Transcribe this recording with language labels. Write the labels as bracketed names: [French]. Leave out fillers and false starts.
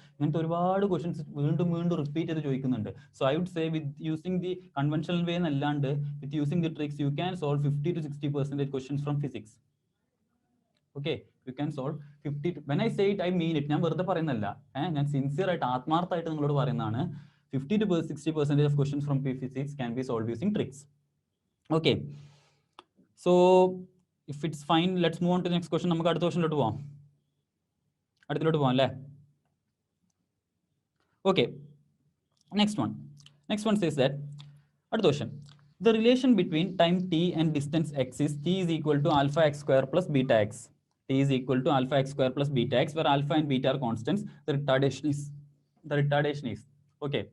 [Malayalam] ഇങ്ങനത്തെ ഒരുപാട് ക്വസ്റ്റ്യൻസ് വീണ്ടും റിപ്പീറ്റ് ചെയ്ത് ചോദിക്കുന്നുണ്ട്. [English] So I would say with using the conventional way എന്നല്ലാണ്ട് with using the tricks you can solve 50 to 60% questions from physics. Okay, you can solve 50. When I say it I mean it. [Malayalam] ഞാൻ വെറുതെ പറയുന്നല്ല, ഞാൻ sincere ആയിട്ട് ആത്മാർത്ഥമായിട്ട് നിങ്ങളോട് പറയുന്നതാണ്. [English] 50 to 60% of questions from physics can be solved using tricks. Okay, so if it's fine, let's move on to the next question. [Malayalam] നമുക്ക് അടുത്ത ക്വസ്റ്റ്യനിലോട്ട് പോവാം അല്ലേ? [English] Okay, next one says that, [Malayalam] അടുത്ത question, [English] The relation between time t and distance x is t is equal to alpha x square plus beta x. T is equal to alpha x square plus beta x, where alpha and beta are constants. The retardation is okay.